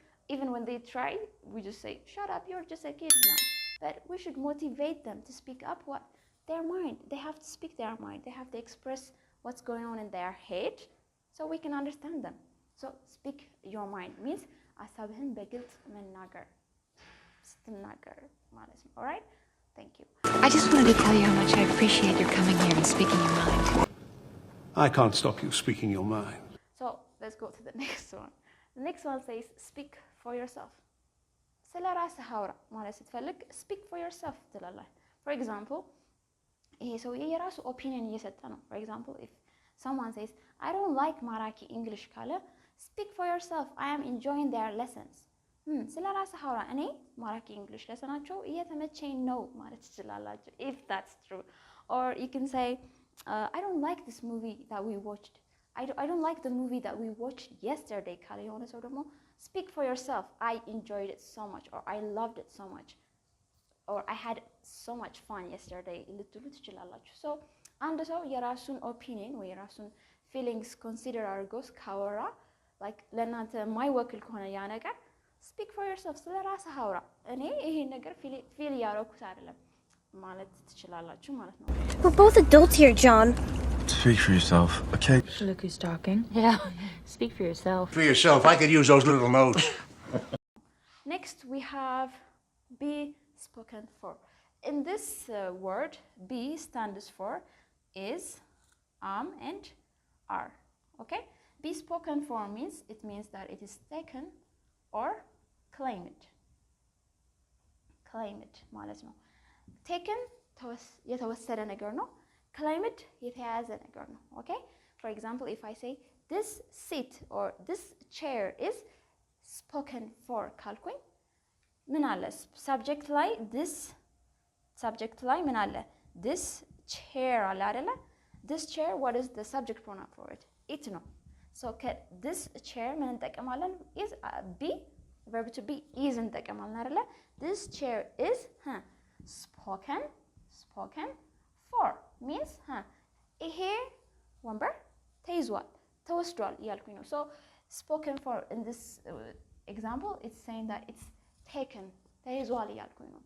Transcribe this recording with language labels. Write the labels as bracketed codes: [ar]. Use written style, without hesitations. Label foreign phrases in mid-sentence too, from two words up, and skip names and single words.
[en] even when they try, we just say, shut up, you're just a kid now. But we should motivate them to speak up what their mind. They have to speak their mind. They have to express what's going on in their head so we can understand them. So speak your mind means [am] ሀሳብህን በግልጽ መናገር ስትናገር ማለት ነው. [en] All right? Thank you. I just wanted to tell you how much I appreciate your coming here and speaking your mind. I can't stop you speaking your mind. So let's go to the next one. The next one says speak for yourself. [am] ስለ ራስህ አውራ ማለት ስትፈልግ [en] speak for yourself [am] ትላለህ. [en] For example, [am] ይሄ ሰውዬ የራሱ ኦፒኒየን እየሰጠ ነው. [en] For example, if someone says I don't like ማራኪ English ካለ speak for yourself. I am enjoying their lessons. [am] ስለ ራስህ አውራ እኔ ማራኪ English ለሰናቸው እየተመቸኝ ነው ማለት ትችላላችሁ. [en] If that's true. Or you can say I don't like this movie that we watched. I don't like the movie that we watched yesterday [am] ካለ የሆነ ሰው ደግሞ [en] speak for yourself. I enjoyed it so much, or I loved it so much, or I had so much fun yesterday [am] ልትሉ ትችላላችሁ. So አንድ ሰው የራሱን ኦፒኒየን ወይ የራሱን [en] feelings consider [am] አድርጎስ ካወራ like ለእናንተ የማይወክል ከሆነ ያ ነገር [en] speak for yourself [am] ስለ ራስህ አውራ እኔ ይሄን ነገር ፊል ያደረኩት አይደለም ማለት ትችላላችሁ ማለት ነው. [en] We're both adults here, John. Speak for yourself, okay? Look who's talking. Yeah, speak for yourself. For yourself, I could use those little notes. Next we have be spoken for. In this word, be stands for is, and are. Okay? Be spoken for means that it is taken or claimed. [am] Claimed ማለት ነው. Taken የተወሰደ ነገር ነው. Claimed የተያዘ ነገር ነው. [en] Okay? For example, if I say this seat or this chair is spoken for [am] ካልኩኝ ምን አለ [en] subject ላይ this subject [am] ላይ ምን አለ [en] this chair [am] አለ አይደለ? [en] This chair, what is the subject pronoun for it? It ነው. So this chair [am] ምን እንጠቀማለን? [en] is be verb to be is [am] እንጠቀማለን አይደለ? [en] This chair is spoken for means [am] ይሄ ወንበር ተይዟል ተወስዷል እያልኩኝ ነው. [en] So spoken for in this example it's saying that it's taken [am] ተይዟል እያልኩኝ ነው.